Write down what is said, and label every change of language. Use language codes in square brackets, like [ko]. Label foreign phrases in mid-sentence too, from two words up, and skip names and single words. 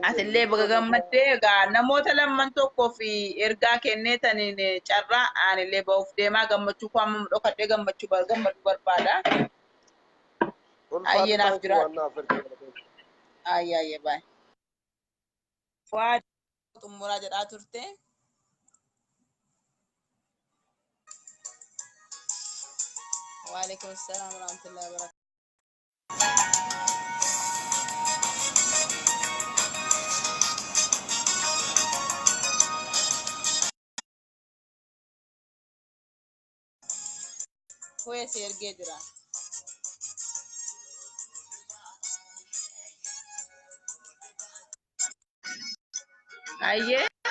[om] atillee baga gammaddee egaa namoota lamman tokkoo fi ergaa kenneetaniin carraa aanillee ba'uuf deemaa gammachuu koo amma dhokadhee gammachuu barbaada. Ayyee naaf jiraadhu. Ayyee baay'ee. Fuad xumuraa jedhaa turte. [ar] وعليكم السلام ورحمة الله وبركاته. [om] Hoye si ergee jira. Ayyee.